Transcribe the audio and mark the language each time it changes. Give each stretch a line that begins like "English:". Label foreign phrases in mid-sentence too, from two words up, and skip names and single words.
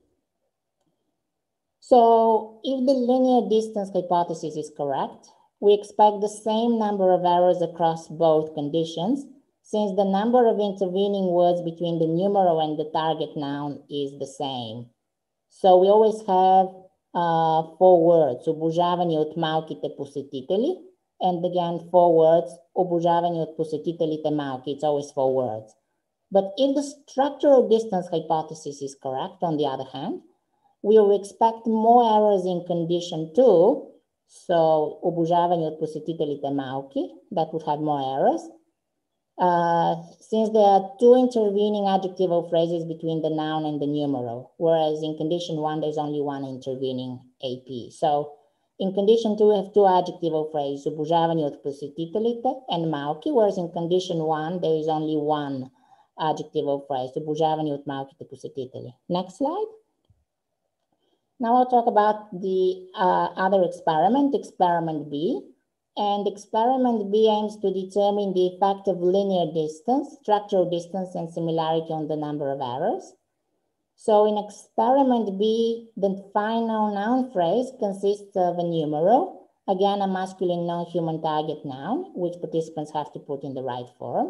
English: So if the linear distance hypothesis is correct, we expect the same number of errors across both conditions, since the number of intervening words between the numeral and the target noun is the same. So we always have 4 words,
Bulgarian: обожавани от малките посетители,
English: and again 4 words,
Bulgarian: обожавани от посетителите малки.
English: It's always 4 words. But if the structural distance hypothesis is correct, on the other hand, we will expect more errors in condition 2. So,
Bulgarian: обожавани от посетителите малки,
English: that would have more errors. Since there are 2 intervening adjectival phrases between the noun and the numeral, whereas in condition 1, there's only 1 intervening AP. So, in condition 2, we have 2 adjectival phrases,
Bulgarian: обожавани от посетителите
English: and малки, whereas in condition 1, there is only 1 adjectival phrase,
Bulgarian: обожавани от малките посетители.
English: Next slide. Now I'll talk about the other experiment, experiment B. And experiment B aims to determine the effect of linear distance, structural distance, and similarity on the number of errors. So in experiment B, the final noun phrase consists of a numeral, again, a masculine non-human target noun, which participants have to put in the right form.